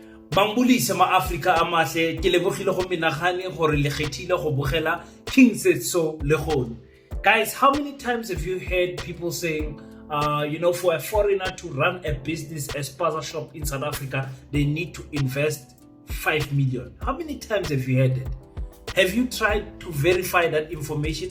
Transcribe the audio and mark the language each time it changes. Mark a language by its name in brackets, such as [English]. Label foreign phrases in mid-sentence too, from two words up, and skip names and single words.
[Zulu] Bambulise ma Africa amahle [Northern Sotho] ke lebogile go menagane gore le kgethile go bogela King said so le gone. [English] Guys, how many times have you heard people saying for a foreigner to run a business, a spaza shop in South Africa, they need to invest 5 million? How many times have you heard it? Have you tried to verify that information?